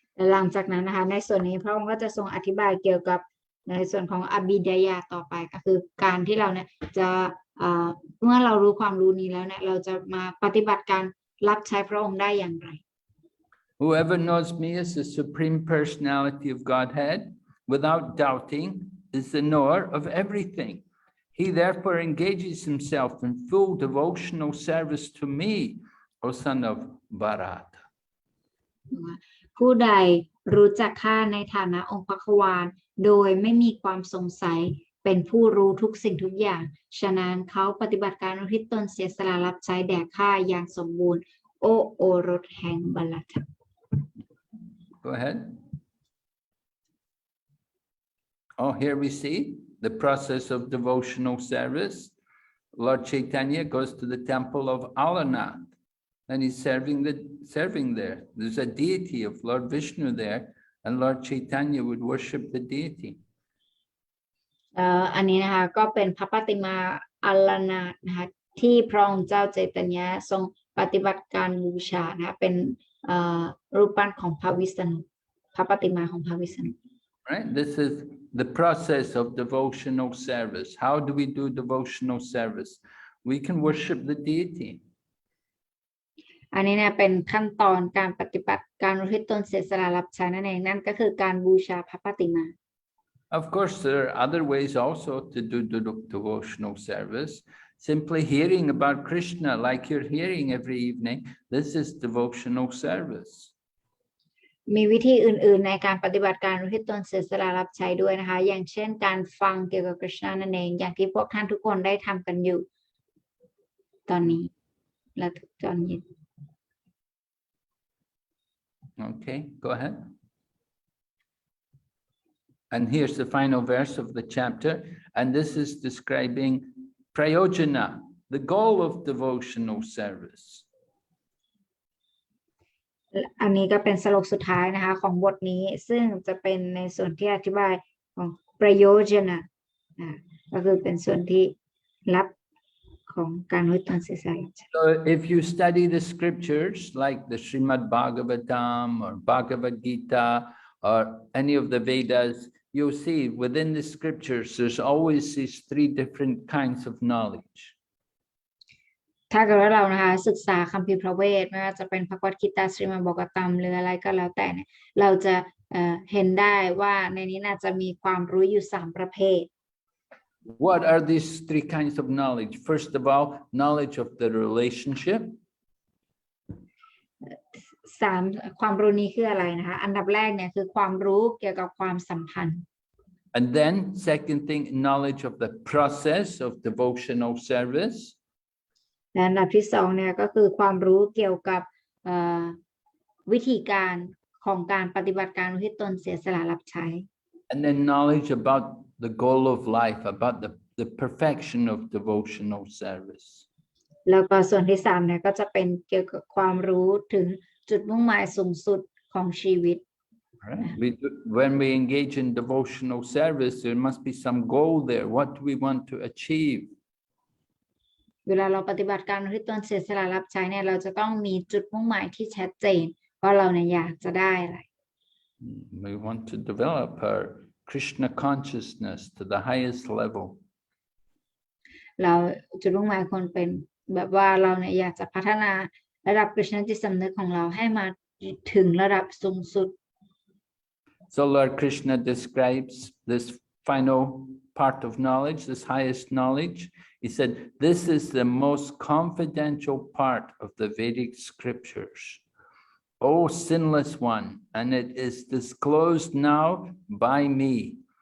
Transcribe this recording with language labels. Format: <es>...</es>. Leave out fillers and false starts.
<th>หลังจากนั้นนะคะในส่วนนี้พระองค์ก็จะทรงอธิบายเกี่ยวกับในส่วนของอบิดายาต่อไปก็คือการที่เราเนี่ยจะเมื่อเรารู้ความรู้นี้แล้วเนี่ยเราจะมาปฏิบัติการรับใช้พระองค์ได้อย่างไร</th> <en>Whoever knows me as the Supreme Personality of Godhead, without doubting, is the knower of everything. He therefore engages himself in full devotional service to me, O son of Bharata.</en> <th>ผู้ใดรู้จักข้าในฐานะองค์พระขวานโดยไม่มีความสงสัย เป็นผู้รู้ทุกสิ่งทุกอย่างฉะนั้นเขาปฏิบัติการอุทิศตนเสียสละรับใช้แด่ข้าอย่างสมบูรณ์โอ้โอรสแห่งบัลลังก์</th> <en>Go ahead. Oh, here we see the process of devotional service. Lord Chaitanya goes to the temple of Alarnath and he's serving there. There's a deity of Lord Vishnu there, and Lord Chaitanya would worship the deity.</en> <th>อันนี้นะคะก็เป็นพระปฏิมาอัลลนาถนะคะที่พระองค์เจ้าใจตัญญาทรงปฏิบัติการบูชานะคะเป็นรูปปั้นของพระวิษณุพระปฏิมาของพระวิษณุ</th> <en>Right? This is the process of devotional service. How do we do devotional service? We can worship the deity.</en> <th>อันนี้เนี่ยเป็นขั้นตอนการปฏิบัติการอุทิศตนเสียสละรับใช้นั่นเองนั่นก็คือการบูชาพระปฏิมา</th> <en>Of course, there are other ways also to do devotional service. Simply hearing about Krishna like you're hearing every evening, this is devotional service.</en> <th>มีวิธีอื่นๆในการปฏิบัติการอุทิศตนเสียสละรับใช้ด้วยนะคะอย่างเช่นการฟังเกี่ยวกับกฤษณะนั่นเองอย่างที่พวกท่านทุกคนได้ทำกันอยู่ตอนนี้และตอนเย็น</th> <en>Okay, go ahead. And here's the final verse of the chapter, and this is describing prayojana, the goal of devotional service.</en> <th>อันนี้ก็เป็นสรุปสุดท้ายนะคะของบทนี้ซึ่งจะเป็นในส่วนที่อธิบายของประโยชน์ก็คือเป็นส่วนที่ลับของการอุทิศตนเสียสละรับใช้</th> <en>So if you study the scriptures like the Srimad Bhagavatam or Bhagavad Gita or any of the Vedas, you'll see within the scriptures there's always these three different kinds of knowledge.</en> <th>ถ้าเกิดว่าเรานะคะศึกษาคัมภีร์พระเวทไม่ว่าจะเป็นพระกวดกิตาสริมาบอกตัมหรืออะไรก็แล้วแต่เนี่ยเราจะเห็นได้ว่าในนี้น่าจะมีความรู้อยู่3ประเภท</th> <en>What are these three kinds of knowledge? First of all, knowledge of the relationship.</en> <th>ความรู้นี้คืออะไรนะคะอันดับแรกเนี่ยคือความรู้เกี่ยวกับความสัมพันธ์</th> <en>And then second thing, knowledge of the process of devotional service.</en> <th>และอันดับที่2เนี่ยก็คือความรู้เกี่ยวกับวิธีการของการปฏิบัติการอุทิศตนเสียสละรับใช้</th> <en>And then knowledge about the goal of life, about the perfection of devotional service.</en> <th>แล้วก็ส่วนที่3เนี่ยก็จะเป็นเกี่ยวกับความรู้ถึงจุดมุ่งหมายสูงสุดของชีวิต</th> <en>Right? When we engage in devotional service, there must be some goal there. What do we want to achieve?</en> <th>เวลาเราปฏิบัติการอุทิศตนเสียสละรับใช้เนี่ยเราจะต้องมีจุดมุ่งหมายที่ชัดเจนว่าเราเนี่ยอยากจะได้อะไร</th> <en>We want to develop our Krishna consciousness to the highest level.</en> <th>เราจุดมุ่งหมายควรเป็นแบบว่าเราเนี่ยอยากจะพัฒนาระดับกฤษณจิตสำนึกของเราให้มาถึงระดับสูงสุด</th> <en>So Lord Krishna describes this final part of knowledge, this highest knowledge. He said, this is the most confidential part of the Vedic scriptures. O sinless one, and it is disclosed now by me.</en>